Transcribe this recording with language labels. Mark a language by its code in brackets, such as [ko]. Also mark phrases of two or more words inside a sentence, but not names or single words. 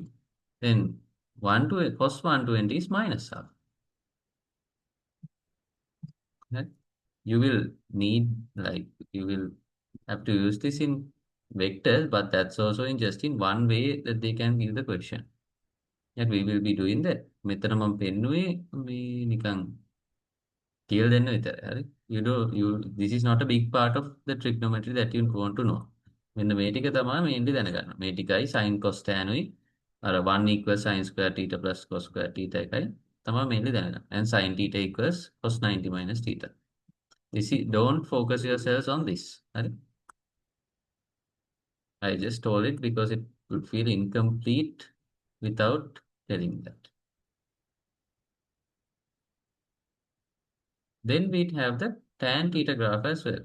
[en] Then cos 120 is minus half. Right? You will need, like, you will have to use this in vectors, but that's also in just in one way that they can give the question. And we will be doing that. [si] මෙතන මම පෙන්නුවේ මේ නිකන් කියලා දෙන්න විතරයි. හරි? [en] This is not a big part of the trigonometry that you want to know. [si] මෙන්න මේ ටික තමයි mainly දැනගන්න. මේ ටිකයි [en] sin cos tan [si] උයි අර [en] 1 equals sin square theta plus cos square theta [si] එකයි තමයි mainly දැනගන්න. [en] And sin theta equals cos 90 minus theta. Don't focus yourselves on this. Right? I just told it because it would feel incomplete without telling that. Then we'd have the tan theta graph as well.